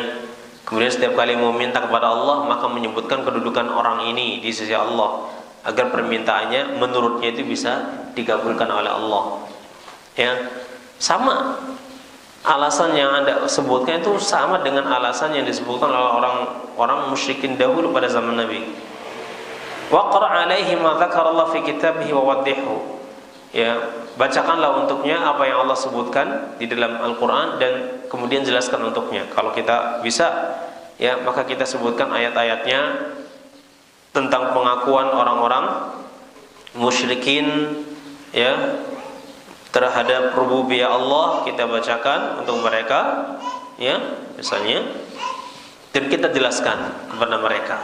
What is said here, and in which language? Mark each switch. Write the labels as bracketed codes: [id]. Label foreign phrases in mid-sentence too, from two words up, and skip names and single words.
[id] Kemudian setiap kali mau minta kepada Allah, maka menyebutkan kedudukan orang ini di sisi Allah, agar permintaannya menurutnya itu bisa dikabulkan oleh Allah. Ya, sama alasan yang Anda sebutkan itu sama dengan alasan yang disebutkan oleh orang musyrikin dahulu pada zaman Nabi. [ar] واقرأ عليه ما ذكر في كتابه ووضحه. [id] Ya, bacakanlah untuknya apa yang Allah sebutkan di dalam Al-Qur'an dan kemudian jelaskan untuknya. Kalau kita bisa, ya, maka kita sebutkan ayat-ayatnya tentang pengakuan orang-orang musyrikin, ya, terhadap rububiyah Allah, kita bacakan untuk mereka, ya, misalnya, dan kita jelaskan kepada mereka.